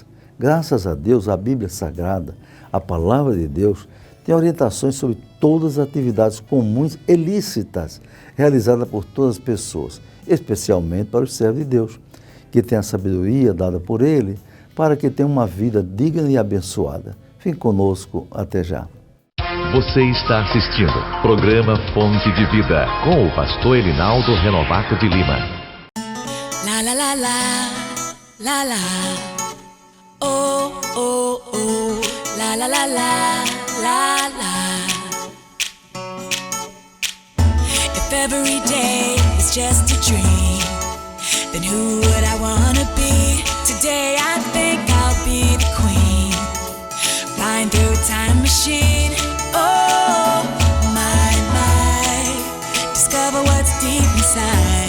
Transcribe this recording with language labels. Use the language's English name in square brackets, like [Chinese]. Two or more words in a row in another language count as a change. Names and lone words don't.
[Portuguese] Graças a Deus, a Bíblia Sagrada, a Palavra de Deus, tem orientações sobre todas as atividades comuns e lícitas realizadas por todas as pessoas, especialmente para os servos de Deus, que têm a sabedoria dada por Ele, para que tenham uma vida digna e abençoada. Fique conosco até já. Você está assistindo programa Fonte de Vida com o pastor Elinaldo Renovato de Lima. La la la la, la la, oh oh oh, la la la la, la la. [English] If every day is just a dream, then who would I wanna be? Today I think I'll be the queen, flying through a time machine. Oh, my, discover what's deep inside.